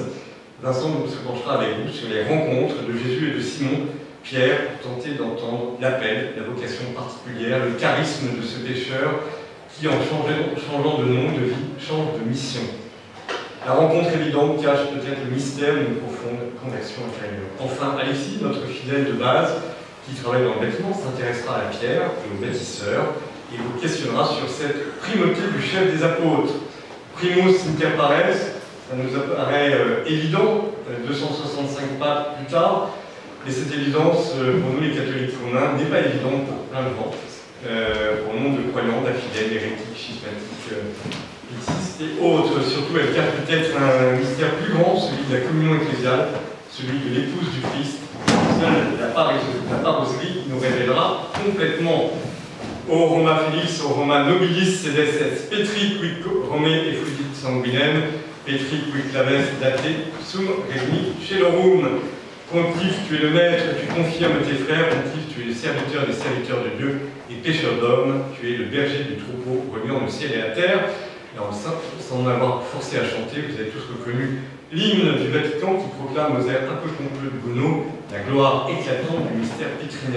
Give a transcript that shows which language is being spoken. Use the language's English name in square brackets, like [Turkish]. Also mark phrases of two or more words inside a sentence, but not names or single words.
[French] Vincent se penchera avec vous sur les rencontres de Jésus et de Simon, Pierre, pour tenter d'entendre l'appel, la vocation particulière, le charisme de ce pécheur qui, en changeant de nom, de vie, change de mission. La rencontre évidente cache peut-être le mystère d'une profonde conversion intérieure. Enfin, Alexis, notre fidèle de base, qui travaille dans le bâtiment, s'intéressera à la pierre et aux bâtisseurs et vous questionnera sur cette primauté du chef des apôtres. [Latin] Primus inter pares, [French] ça nous apparaît évident, 265 pas plus tard, et cette évidence, pour nous les catholiques romains, n'est pas évidente pour plein de gens, pour le nombre de croyants, d'infidèles, hérétiques, schismatiques, éthistes et autres. Surtout, elle cache peut-être un mystère plus grand, celui de la communion ecclésiale, celui de l'épouse du Christ. Seule la parosserie nous révélera complètement. [Latin] O Roma Felix, O Roma Nobilis, sedes et Petri, qui Romae effudit sanguinem, Petri, qui claves date, sum regni celorum. [French] Pontife, tu es le maître, tu confirmes tes frères, Pontife, tu es le serviteur des serviteurs de Dieu et pécheur d'hommes, tu es le berger du troupeau, reliant le ciel et la terre. Alors, sans m'avoir forcé à chanter, vous avez tous reconnu l'hymne du Vatican qui proclame aux airs un peu pompeux de Gounod la gloire éclatante du mystère pétrinien.